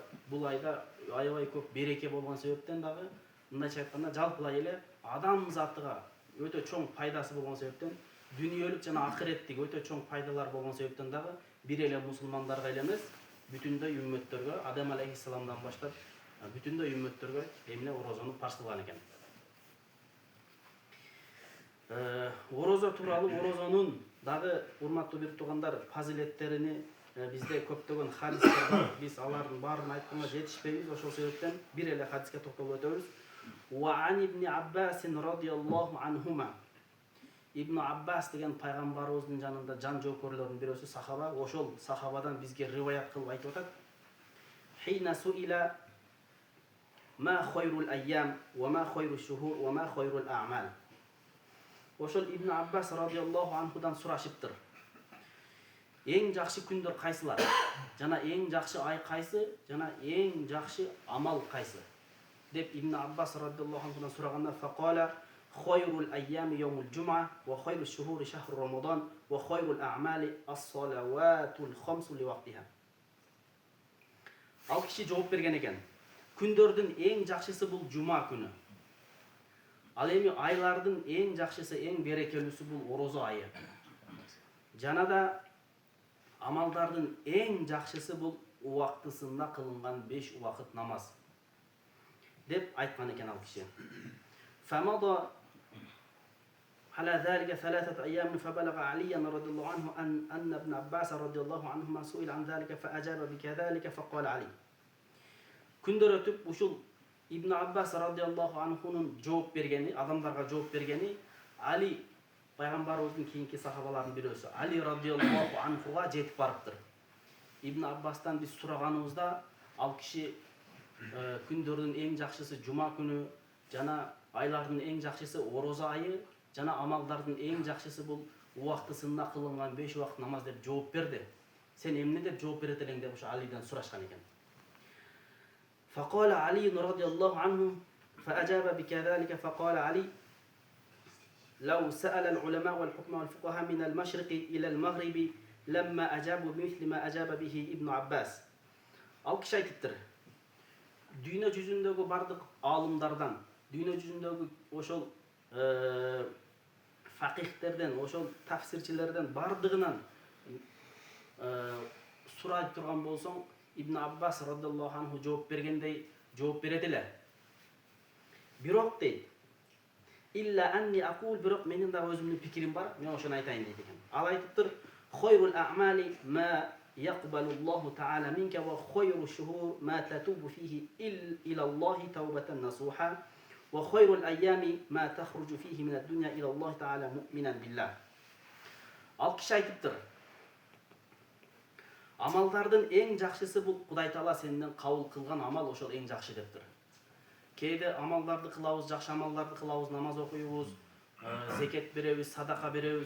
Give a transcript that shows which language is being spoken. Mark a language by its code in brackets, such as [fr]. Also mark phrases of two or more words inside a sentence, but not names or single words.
[ky] Бул айда аябай көп береке болгон себептен дагы, мындайча айтканда, жалпылай эле адам затыга өтө чоң пайдасы болгон себептен, дүниөлүк жана акыреттик өтө чоң пайдалар болгон себептен дагы бир эле мусулмандарга эле эмес, бүтүндөй үммөттөргө, Адам алейхиссаламдан баштап бүтүндөй үммөттөргө эмне орозону парз кылган экен. Орозо тууралуу, орозонун дагы урматтуу бир туугандар фазилеттерини бизде көптөгөн хадистер бар. Биз алардын баарын айтканга жетишпейбиз, ошол себептен бир эле хадиске токтолуп өтөбүз. [ar] وابن عباس رضي الله عنهما. [ky] Ибн Аббас деген пайгамбарыбыздын жанында жан жоокөрлөрдүн бирөөсү, сахаба. Ошол сахабадан бизге риваят кылып айтып атат. [ar] حين سئل ما خير الأيام وما خير الشهور وما خير الأعمال. [ky] Ошол Ибн Аббас [ar] رضي الله عنه [ky] сурашыптыр. Эң жакшы күндөр кайсылар? Жана эң жакшы ай кайсы? Жана эң жакшы амал кайсы? Деп Ибн Аббас радияллаху анхудан сураганда, [ar] فقال خير الأيام يوم الجمعة وخير الشهور شهر رمضان وخير الأعمال الصلوات الخمس لوقتها. [ky] Ал киши жооп берген экен. Күндөрдүн эң жакшысы бул жума күнү. Ал эми айлардын эң жакшысы, эң берекелүүсү бул орозо айы. Жана да амалдардын эң жакшысы бул убактысында кылынган 5 убакыт намаз. Деп айткан экен ал киши. [ar] Фамада على ذلك 3 أيام فبلغ علي رضي الله عنه أن ابن عباس رضي الله عنهما سئل عن ذلك فأجاب بكذلك فقال علي. [ky] Күндөр өтүп ушул Ибн Аббас [ar] رضي الله عنه [ky] жооп бергени, адамдарга жооп бергени Али пайгамбарыбыздын кийинки сахабалардын бирөөсү Али [ar] رضي الله عنه [ky] жетип барыптыр. Ибн Аббастан биз сураганыбызда ал киши күндөрдүн эң жакшысы жума күнү, жана айлардын эң жакшысы орозо айы, жана амалдардын эң жакшысы бул убактысында кылынган 5 убакыт намаз деп жооп берди. Сен эмне деп жооп берет элең деп ошо Алиден сурашкан экен. [ar] فقال علي رضي الله عنه فأجاب بكذلك فقال علي لو سأل العلماء والحكماء والفقهاء من المشرق إلى المغرب لما أجابوا بمثل ما أجاب به ابن عباس. [ky] Ал киши айтыптыр. дүйнө жүзүндөгү бардык аалымдардан, дүйнө жүзүндөгү ошол факихтерден, ошол тафсирчилерден бардыгынан сурай турган болсоң, Ибн Аббас [ar] رضي الله عنه [ky] жооп бергендей жооп берет эле. Бирок дейт, [ar] إلا أني أقول, [ky] бирок менин дагы өзүмдүн пикирим бар, мен ошону айтайын дейт экен. Ал айтыптыр, [ar] خير الأعمال ما يقبل الله تعالى منك وخير الشهور ما تتوب فيه إلى الله توبة نصوحا وخير الأيام ما تخرج فيه من الدنيا إلى الله تعالى مؤمنا بالله. [ky] Ал киши айтыптыр, амалдардын эң жакшысы бул Кудай Таала сенден кабыл кылган амал, ошол эң жакшы дептир. Кейде амалдарды кылабыз, жакшы амалдарды кылабыз, намаз окуйбуз, зекет беребиз, садака беребиз.